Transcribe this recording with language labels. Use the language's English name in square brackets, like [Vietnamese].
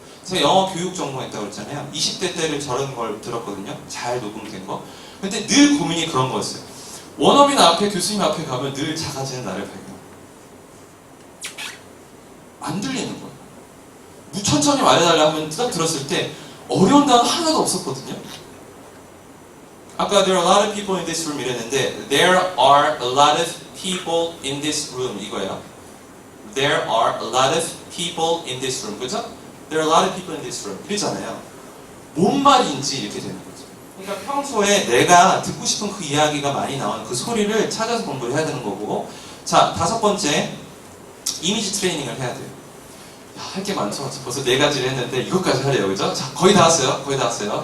[Korean] 제가 영어 교육 전공했다고 그랬잖아요. 20대 때를 저런 걸 들었거든요. 잘 녹음된 거. 근데 늘 고민이 그런 거였어요. 원어민 앞에 교수님 앞에 가면 늘 작아지는 나를 발견. 안 들리는 거예요. 천천히 말해달라 하면 딱 들었을 때 어려운 단어 하나도 없었거든요. 아까 [English] there are a lot of people in this room [Korean] 이랬는데 [English] there are a lot of people in this room [Korean] 이거예요. [English] There are a lot of people in this room. [Korean] 그죠? [English] There are a lot of people in this room. [Korean] 이러잖아요. 뭔 말인지 이렇게 되는 거죠. 그러니까 평소에 내가 듣고 싶은 그 이야기가 많이 나오는 그 소리를 찾아서 공부를 해야 되는 거고. 자, 다섯 번째 이미지 트레이닝을 해야 돼요. 할 게 많죠. 벌써 4가지를 했는데 이것까지 하래요. 그죠? 자, 거의 다 왔어요. 거의 다 왔어요.